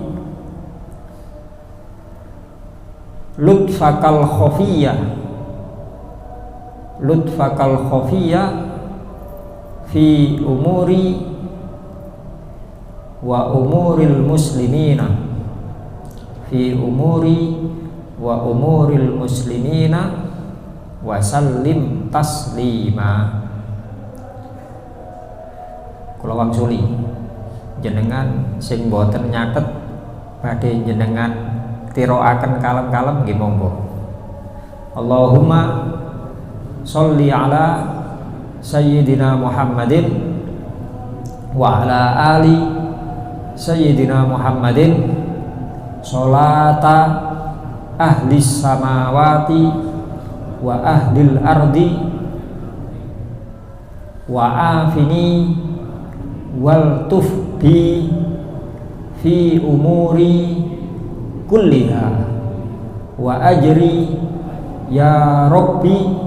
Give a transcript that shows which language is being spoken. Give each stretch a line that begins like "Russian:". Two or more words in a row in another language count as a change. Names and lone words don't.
Arabic: لطفك الخفية في أموري وأمور المسلمين في أموري وأمور المسلمين وسلم تسليما.
Javanese: Kula wangsuli jenengan sing boten nyatet badhe jenengan tiroaken kalem-kalem nggih monggo.
Arabic: اللهم صل على سيدنا محمد و على آل سيدنا محمد صلاة أهل السماوات وأهل الأرض وعافني والطف بي في أموري كلها وأجر يا ربي